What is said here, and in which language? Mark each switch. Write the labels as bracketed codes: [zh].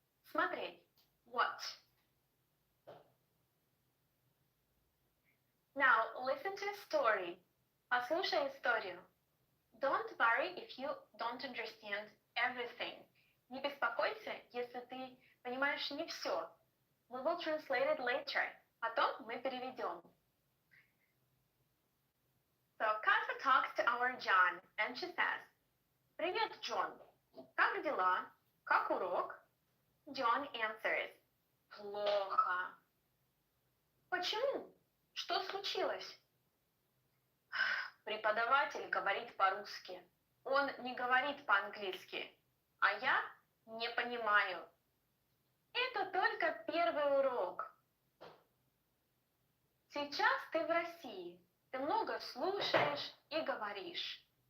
[ru] Смотреть. [en] Watch. Now listen to a story. [ru] Послушай историю. [en] Don't worry if you don't understand everything. [ru] Не беспокойся, если ты понимаешь не все. [en] We will translate it later. [ru] Потом мы переведем. [en] So Kata talks to our John and she says, [ru] Привет, Джон. Как дела? Как урок? [en] John answers, [ru] Плохо. Почему? Что случилось? Преподаватель говорит по-русски. Он не говорит по-английски. А я не понимаю. Это только первый урок. Сейчас ты в России. Ты много слушаешь и говоришь.